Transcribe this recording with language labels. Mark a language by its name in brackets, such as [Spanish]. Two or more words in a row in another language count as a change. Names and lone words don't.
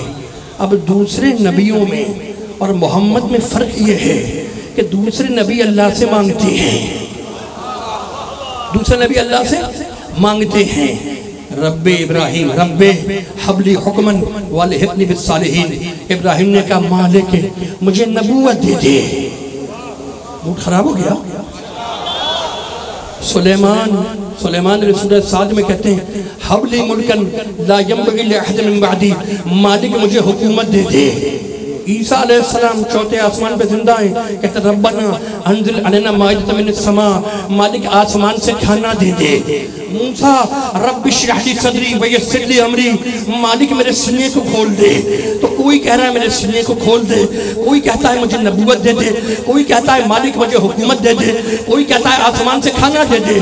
[Hindi] अब दूसरे नबियों में और मोहम्मद में फ़र्क ये है कि दूसरे नबी अल्लाह से मांगते हैं, दूसरे नबी अल्लाह से मांगते हैं, रब्बे इब्राहिम [Arabic] رب هب لي حكما وألحقني بالصالحين. [Hindi] इब्राहिम ने कहा मालिक मुझे नबूवत दे दे। मूड खराब हो गया। सुलेमान सूरह साद में कहते हैं [Arabic] هب لي ملكا لا ينبغي لأحد من بعدي, [Hindi] मालिक मुझे हुकूमत दे दे। ईसा अलैहिस्सलाम चौथे आसमान पे जिंदा है, कहते [Arabic] ربنا أنزل علينا مائدة من السماء, [Hindi] मालिक आसमान से खाना दे दे। मूसा [Arabic] رب اشرح لي صدري ويسر لي أمري, [Hindi] मालिक मेरे सीने को खोल दे। तो कोई कह रहा है मेरे सीने को खोल दे, कोई कहता है मुझे नबूवत दे दे, कोई कहता है मालिक मुझे हुकूमत दे दे, कोई कहता है आसमान से खाना दे दे।